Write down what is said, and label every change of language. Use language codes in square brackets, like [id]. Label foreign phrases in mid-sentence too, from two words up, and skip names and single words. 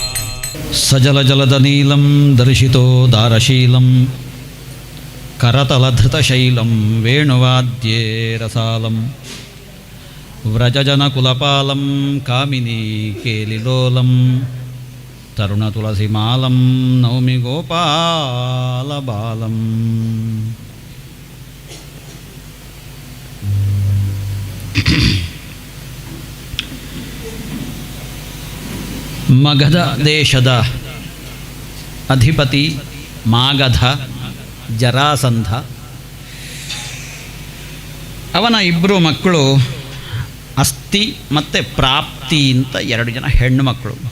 [sa] सजलजलदनीलं दर्शितो दारशीलं करतलधृतशैलं वेणुवाद्ये रसालं व्रजजनकुलपालं कामिनी केलिलोलं तरुणतुलसीमालं नौमि गोपालबालम् [kn] ಮಗಧ ದೇಶದ ಅಧಿಪತಿ ಮಾಗಧ ಜರಾಸಂಧ, ಅವನ ಇಬ್ಬರು ಮಕ್ಕಳು ಅಸ್ತಿ ಮತ್ತು ಪ್ರಾಪ್ತಿ ಅಂತ 2 ಜನ ಹೆಣ್ಣು ಮಕ್ಕಳು.